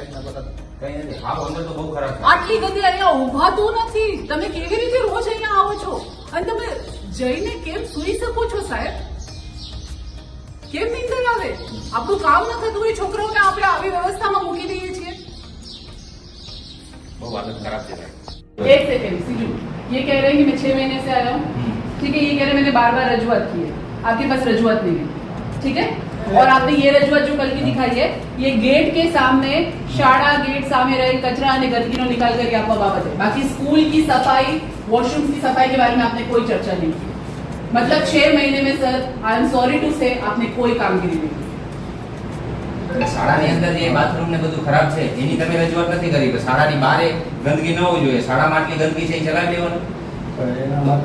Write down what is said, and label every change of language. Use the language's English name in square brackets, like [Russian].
[Gujarati] આટલી ગતિ અહીંયા ઉભાતું નથી। તમે કેવી રીતે રોજ અહીંયા આવો છો અને તમે જઈને કેમ સુઈ શકો છો સાહેબ? કેમ નીંદર આવે? આપણું કામ ન થતું હોય છોકરાઓને આપણે આવી વ્યવસ્થામાં મૂકી દઈએ છીએ। [Hindi] एक सेकेंड सीजू, ये कह रहे हैं कि मैं 6 महीने से आया हूँ, ठीक है। ये कह रहे हैं मैंने बार बार रजूआत की है, आपके पास रजूआत नहीं है, ठीक है। और आपने ये रजूआत जो कल की दिखाई है, ये गेट के सामने शाड़ा गेट सामने रहे कचरा [Gujarati] અને ગંદકીનો નિકાલ કરી આપવા બાબત [Hindi] है। बाकी स्कूल की सफाई, वॉशरूम की सफाई के बारे में आपने कोई चर्चा नहीं की। मतलब 6 महीने में sir, [English] I am sorry to say, [Hindi] आपने कोई कामगीरी नहीं की। [Gujarati] શાળાની અંદર જે બાથરૂમ ને બધું ખરાબ છે એની તમે રજૂઆત નથી કરી કે શાળાની બહાર ગંદકી ન હોવી જોઈએ, શાળામાં આટલી ગંદકી છે એ ચલાવી લેવાનું।